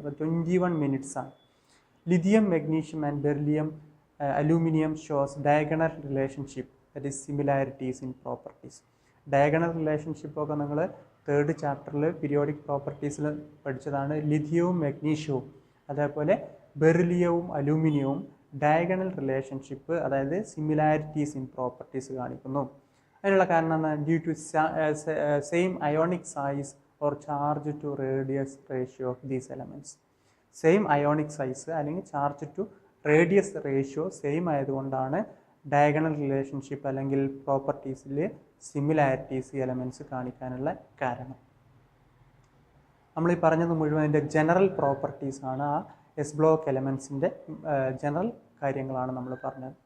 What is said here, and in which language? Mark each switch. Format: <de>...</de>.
<en>21 minutes</en> <ml>ആണ്.</ml> <en>Lithium, magnesium and beryllium, aluminium shows diagonal relationship, that is similarities in properties.</en> <ml>Diagonal റിലേഷൻഷിപ്പൊക്കെ നിങ്ങൾ 3rd ചാപ്റ്ററിൽ periodic പ്രോപ്പർട്ടീസിൽ പഠിച്ചതാണ്. ലിഥിയവും മെഗ്നീഷ്യവും അതേപോലെ ബെറിലിയവും അലൂമിനിയവും diagonal relationship, അതായത് similarities in properties കാണിക്കുന്നു. അതിനുള്ള കാരണം എന്താണ്?</ml> <en>Due to same ionic size or charge to radius ratio of these elements.</en> <ml>Same ionic size അല്ലെങ്കിൽ charge to radius ratio same ആയതുകൊണ്ടാണ് ഡയഗണൽ റിലേഷൻഷിപ്പ് അല്ലെങ്കിൽ പ്രോപ്പർട്ടീസിൽ സിമിലാരിറ്റീസ് എലമെൻറ്റ്സ് കാണിക്കാനുള്ള കാരണം. നമ്മൾ ഈ പറഞ്ഞത് മുഴുവൻ അതിൻ്റെ ജനറൽ പ്രോപ്പർട്ടീസാണ്. ആ എസ് ബ്ലോക്ക് എലമെൻറ്റ്സിൻ്റെ ജനറൽ കാര്യങ്ങളാണ് നമ്മൾ പറഞ്ഞത്.</ml>